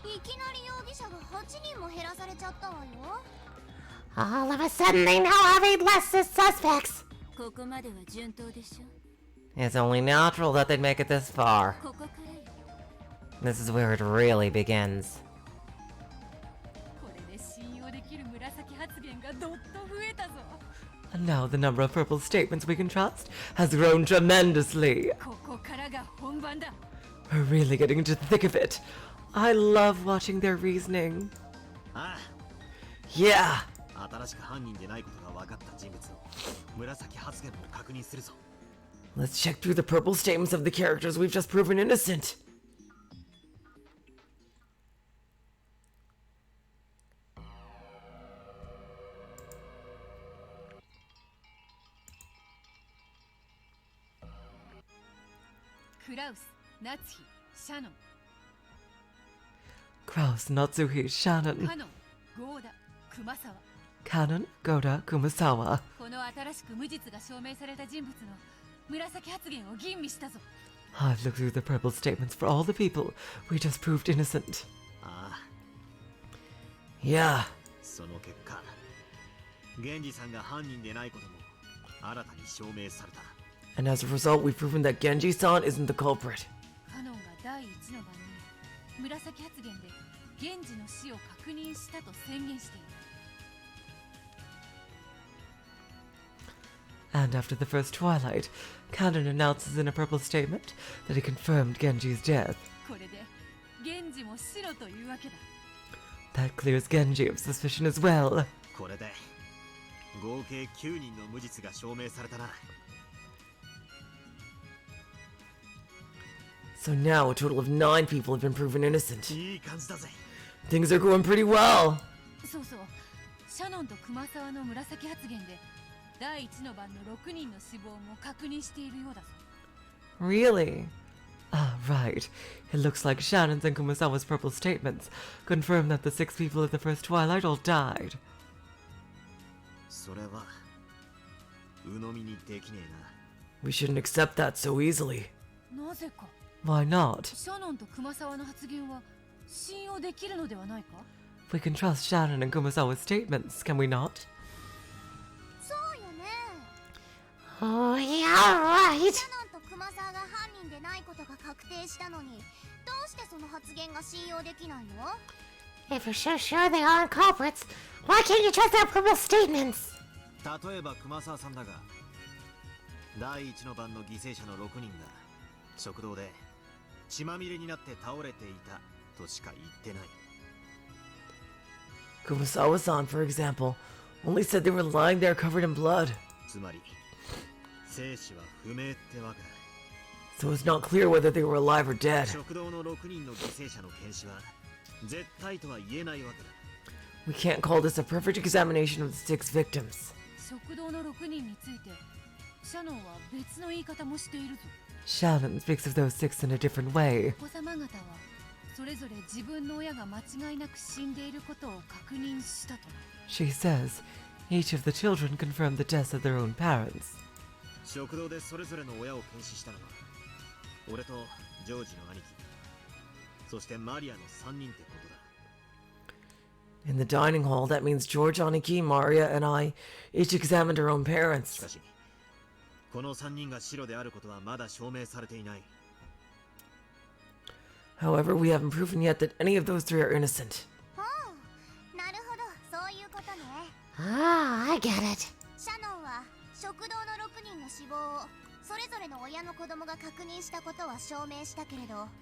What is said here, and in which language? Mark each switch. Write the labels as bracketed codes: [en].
[ja] いきなり容疑者が8人も減らされちゃったわよ。 [en] all of a sudden they now have 8 less suspects. [ja] ここまでは順当でしょ。 [en] It's only natural that they'd make it this far. [ja] ここからよ。 [en] This is where it really begins. [ja] これで信用できる紫発言がどっと増えたぞ。 [en] And now the number of purple statements we can trust has grown tremendously. [ja] ここからが本番だ。 [en] We're really getting into the thick of it. I love watching their reasoning. あ Yeah! [ja] あ、新しく犯人でないことが分かった人物の紫発言も確認するぞ。 [en] Let's check through the purple statements of the characters we've just proven innocent. Kraus, Natsuhi, Shannon, Kraus, Natsuhi, Shannon, Kanon, Goda, Kumasawa. Kanon, Goda, Kumasawa. [ja] この新しく無実が証明された人物の紫発言を吟味したぞ。 [en] I've looked through the purple statements for all the people we just proved innocent. ああ、 Yeah. [ja] その結果、源氏さんが犯人でないことも新たに証明された。 [en] And as a result, we've proven that Genji-san isn't the culprit. [ja] カノンが第一の晩に紫発言で源氏の死を確認したと宣言している。 [en] And after the first Twilight, Kanon announces in a purple statement that he confirmed Genji's death. [ja] これで源氏も白というわけだ。 [en] That clears Genji of suspicion as well. [ja] これで合計9人の無実が証明されたな。 [en] So now a total of 9 people have been proven innocent. [ja] いい感じだぜ。 [en] Things are going pretty well. [ja] そうそう、シャノンと熊沢の紫発言で第一の晩の6人の死亡も確認しているようだぞ。 [en] Really? Ah, right. It looks like Shannon's and Kumasawa's purple statements confirm that the 6 people at the first Twilight all died. [ja] それは鵜呑みにできねえな。 [en] We shouldn't accept that so easily. [ja] なぜか [en] Why not? [ja] シャノンと熊沢の発言は信用できるのではないか？ [en] We can trust Shannon and Kumasawa's statements, can we not? [ja] そうよね。 [en] Oh, yeah, right. [ja] シャノンと熊沢が犯人でないことが確定したのに、どうしてその発言が信用できないの？ [en] If you're so sure they aren't culprits, why can't you trust their purple statements? [ja] 例えば熊沢さんだが、第一の晩の犠牲者の6人が食堂で血まみれになって倒れていたとしか言ってない。 [en] Kumasawa-san, for example, only said they were lying there covered in blood. [ja] つまり生死は不明ってわけだ。 [en] So it's not clear whether they were alive or dead. [ja] 食堂の6人の犠牲者の検視は絶対とは言えないわけだ。 [en] We can't call this a perfect examination of the 6 victims. [ja] 食堂の6人についてシャノンは別の言い方もしているぞ。 [en] Shannon speaks of those 6 in a different way. [ja] お子様方はそれぞれ自分の親が間違いなく死んでいることを確認したと。 [en] She says each of the children confirmed the deaths of their own parents. [ja] 食堂でそれぞれの親を検視したのは俺とジョージの兄貴、そしてマリアの3人ってことだ。 [en] In the dining hall, that means George, Aniki, Maria, and I each examined our own [ja] し [en] parents. [ja] かしこの3人が白であることはまだ証明されていない。 [en] However, we haven't proven yet that any of those 3 are innocent. [ja] ほう、なるほど、そういうことね。 [en] Ah, I get it. [ja] シャノンは食堂の6人の死亡をそれぞれの親の子供が確認したことは証明したけれど、